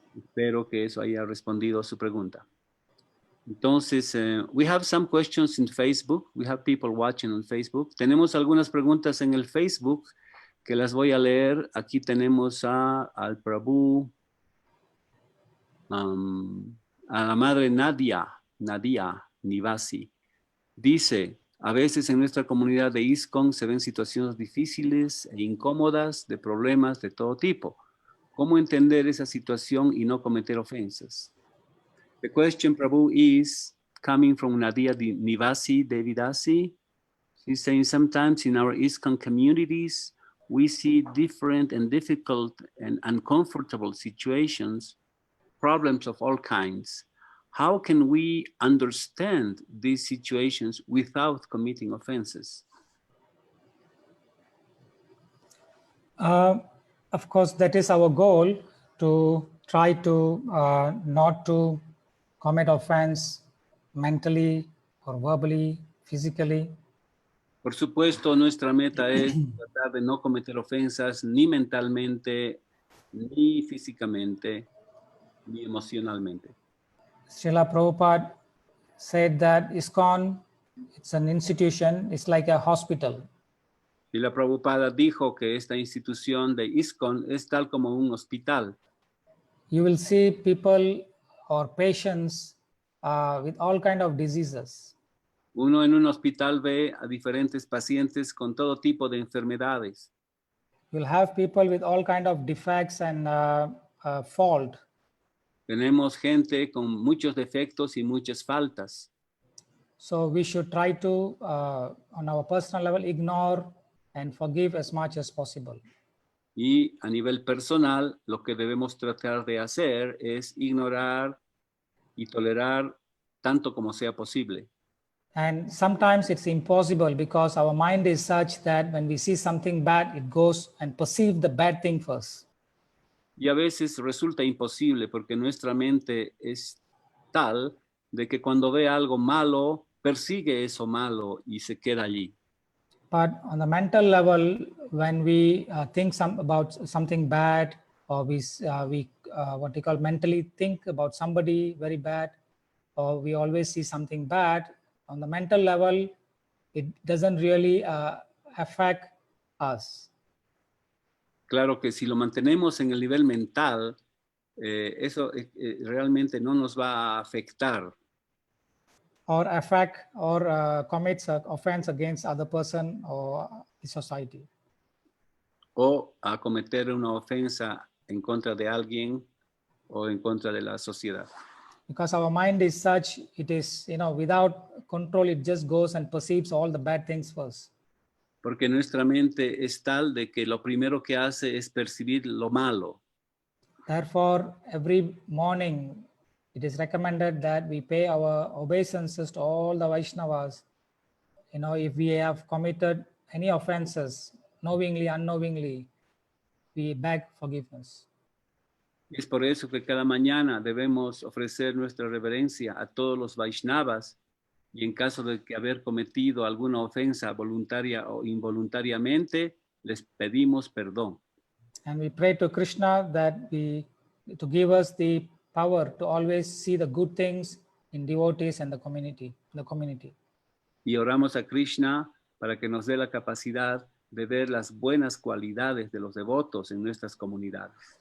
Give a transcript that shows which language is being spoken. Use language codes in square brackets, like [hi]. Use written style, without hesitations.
[es] Espero que eso haya respondido a su pregunta. Entonces, [en] we have some questions in Facebook. We have people watching on Facebook. [es] Tenemos algunas preguntas en el Facebook que las voy a leer. Aquí tenemos al Prabhu, a la madre Nadia Nivasi. Dice, a veces en nuestra comunidad de ISKCON se ven situaciones difíciles e incómodas de problemas de todo tipo. ¿Cómo entender esa situación y no cometer ofensas? [en] The question, Prabhu, is coming from Nadia Nivasi Devidasi. She's saying sometimes in our ISKCON communities, we see different and difficult and uncomfortable situations, problems of all kinds. How can we understand these situations without committing offenses? Of course, that is our goal, to try to not to commit offense mentally or verbally, physically. [es] Por supuesto, nuestra meta es tratar de no cometer ofensas ni mentalmente, ni físicamente, ni emocionalmente. [en] Srila Prabhupada said that ISKCON, it's an institution, it's like a hospital. [es] Y la Prabhupada dijo que esta institución de ISKCON es tal como un hospital. [en] You will see people or patients with all kind of diseases. [es] Uno en un hospital ve a diferentes pacientes con todo tipo de enfermedades. [en] You'll have people with all kind of defects and fault. [es] Tenemos gente con muchos defectos y muchas faltas. [en] So we should try to, on our personal level, ignore and forgive as much as possible. [es] Y a nivel personal, lo que debemos tratar de hacer es ignorar y tolerar tanto como sea posible. [en] And sometimes it's impossible because our mind is such that when we see something bad, it goes and perceive the bad thing first. [es] Y a veces resulta imposible porque nuestra mente es tal de que cuando ve algo malo, persigue eso malo y se queda allí. [en] But on the mental level, when we think about something bad, or we what we call mentally think about somebody very bad, or we always see something bad, on the mental level, it doesn't really affect us. [es] Claro que si lo mantenemos en el nivel mental, eso realmente no nos va a afectar. [en] Or affect or commits an offense against other person or the society. [es] O a cometer una ofensa en contra de alguien o en contra de la sociedad. [en] Because our mind is such, it is, without control, it just goes and perceives all the bad things first. [es] Porque nuestra mente es tal de que lo primero que hace es percibir lo malo. [en] Therefore, every morning, it is recommended that we pay our obeisances to all the Vaishnavas. If we have committed any offenses, knowingly, unknowingly, we beg forgiveness. [es] Y es por eso que cada mañana debemos ofrecer nuestra reverencia a todos los Vaishnavas, y en caso de que haber cometido alguna ofensa voluntaria o involuntariamente, les pedimos perdón. [en] And we pray to Krishna to give us the power to always see the good things in devotees and the community. [es] Y oramos a Krishna para que nos dé la capacidad de ver las buenas cualidades de los devotos en nuestras comunidades.